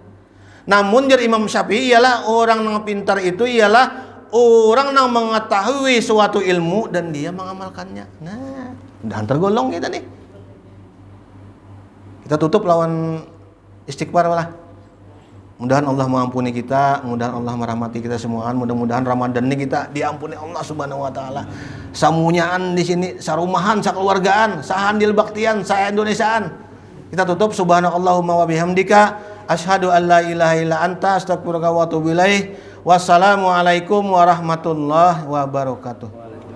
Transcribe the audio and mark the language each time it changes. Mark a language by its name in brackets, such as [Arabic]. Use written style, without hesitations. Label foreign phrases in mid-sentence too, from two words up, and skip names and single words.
[Indonesian] Namun dari Imam Syafi'i ialah orang yang pintar itu ialah orang yang mengetahui suatu ilmu dan dia mengamalkannya. Nah, mudahan tergolong kita nih. Kita tutup lawan istighfar lah. Mudahan Allah mengampuni kita, mudahan Allah merahmati kita semua. Mudah-mudahan Ramadan ini kita diampuni Allah [Arabic] سبحانه وتعالى. [Banjar] Samunyaan di sini, sarumahan, sakeluargaan, sahandil baktian, saya Indonesiaan. [Indonesian] Kita tutup [Arabic] سبحانك اللهم وبحمدك أشهد أن لا إله إلا أنت أستغفرك وأتوب إليك. والسلام عليكم ورحمة الله وبركاته.